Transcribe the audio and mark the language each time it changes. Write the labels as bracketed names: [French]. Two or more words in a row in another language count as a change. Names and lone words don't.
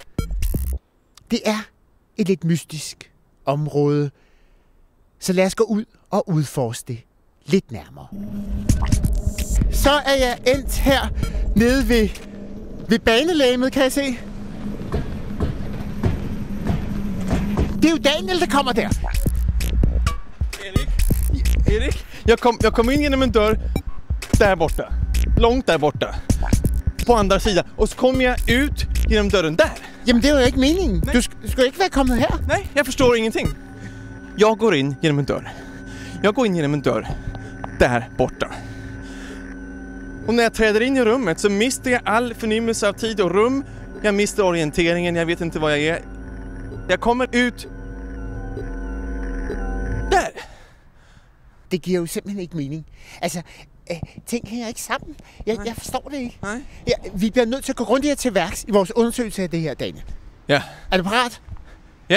[Danish] Det er et lidt mystisk område, så lad os gå ud og udforske det lidt nærmere. Så er jeg endt her nede ved banelægemet, kan jeg se. Det er jo Daniel, der kommer der. [Swedish] Erik, jag kom in genom en dörr där borta. Långt där borta. På andra sidan. Och så kom jag ut genom dörren där. [Danish] Jamen, det var jo ikke meningen. Du skulle ikke være kommet her. [Swedish] Nej, jag förstår ingenting. Jag går in genom en dörr. Jag går in genom en dörr där borta. Och när jag träder in i rummet så mister jag all förnimmelse av tid och rum. Jag mister orienteringen, jag vet inte var jag är. Jag kommer ut där. [Danish] Det giver jo simpelthen ikke mening. Altså, ting hænger ikke sammen. Jeg forstår det ikke. Nej. Ja, vi bliver nødt til at gå rundt her til værks i vores undersøgelse af det her, Daniel. Ja. Er du parat? Ja.